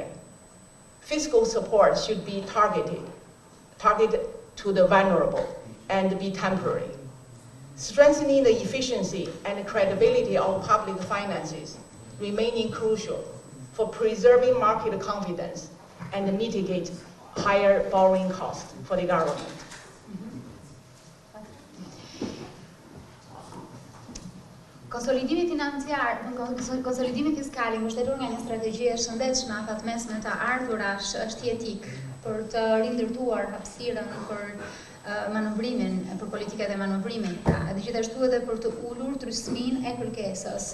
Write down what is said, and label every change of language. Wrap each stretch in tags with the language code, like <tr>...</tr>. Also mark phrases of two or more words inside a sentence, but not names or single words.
<en>Fiscal support should be targeted to the vulnerable and be temporary. Strengthening the efficiency and credibility of public finances remaining crucial for preserving market confidence and mitigate higher borrowing costs for the government.</en> <sq>Konsolidimi financiar, konsolidimi fiskal i mbështetur nga një strategji e shëndetshme afatmesme të ardhurash është jetik për të rindërtuar hapësirën për manovrimin, për politikat e manovrimit, dhe gjithashtu edhe për të ulur trysnin e kërkesës.</sq>